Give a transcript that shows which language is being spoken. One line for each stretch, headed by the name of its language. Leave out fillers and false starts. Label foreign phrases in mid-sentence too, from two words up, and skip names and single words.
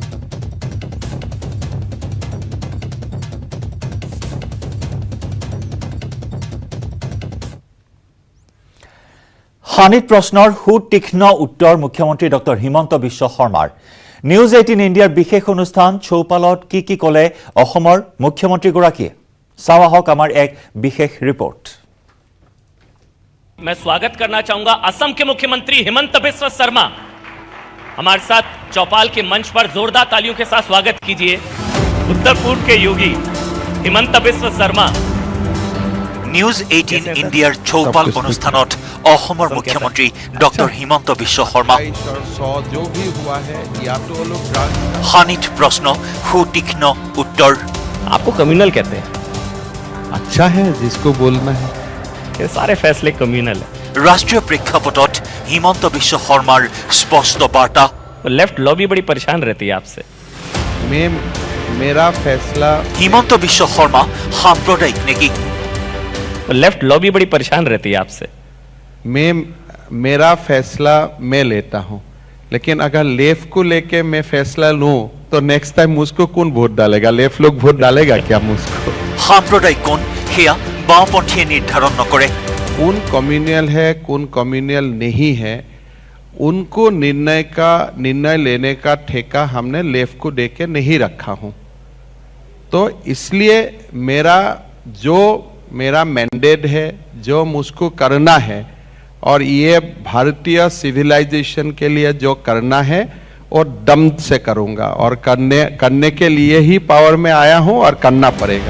Assamese: হানিত প্ৰশ্নৰ সুতীক্ষ্ণ উত্তৰ মুখ্যমন্ত্ৰী ডক্টৰ হিমন্ত বিশ্ব শৰ্মাৰ নিউজ 18 ইণ্ডিয়াৰ বিশেষ অনুষ্ঠান চৌপালত কি ক'লে অসমৰ মুখ্যমন্ত্ৰীগৰাকীয়ে চাওঁক আমাৰ এক বিশেষ ৰিপৰ্ট
Hindi: मैं स्वागत करना चाहूंगा असम के मुख्यमंत्री हिमंत बिस्व शर्मा हमारे साथ चौपाल के मंच पर जोरदार तालियों के साथ स्वागत कीजिए उत्तर पूर्व के योगी हिमंत बिस्व शर्मा
Assamese: নিউজ 18 ইণ্ডিয়াৰ চৌপাল অনুষ্ঠানত অসমৰ মুখ্যমন্ত্ৰী ডক্টৰ হিমন্ত বিশ্ব শৰ্মা হানিত প্ৰশ্ন সুতীক্ষ্ণ উত্তৰ
Hindi: आपको कम्युनल कहते हैं अच्छा है जिसको बोलना है ये सारे फैसले कम्युनल है
Assamese: ৰাষ্ট্ৰীয় প্ৰেক্ষাপটত হিমন্ত বিশ্ব শৰ্মাৰ স্পষ্ট বাৰ্তা
English: left lobby
Hindi: बड़ी परेशान रहती है आपसे मेरा फैसला
Assamese: হিমন্ত বিশ্ব শৰ্মা সাম্প্ৰদায়িক নেকি
English: left lobby
Hindi: बड़ी परेशान रहती है आपसे मेरा फैसला मैं लेता हूं लेकिन अगर लेफ्ट को लेके मैं फैसला लूं तो
English: next time
Hindi: मुझको कौन वोट डालेगा लेफ्ट लोग वोट डालेगा क्या मुझको
Assamese: সাম্প্ৰদায়িক কোন হেয়া বাওঁপন্থীয়ে নিৰ্ধাৰণ নকৰে
Hindi: कौन कम्युनल है कौन कम्युनल नहीं है उनको निर्णय लेने का ठेका हमने लेफ्ट को देके नहीं रखा हूं तो इसलिए मेरा मैंडेट है जो मुझको करना है और ये भारतीय सिविलाइजेशन के लिए जो करना है और दम से करूंगा और करने के लिए ही पावर में आया हूं और करना पड़ेगा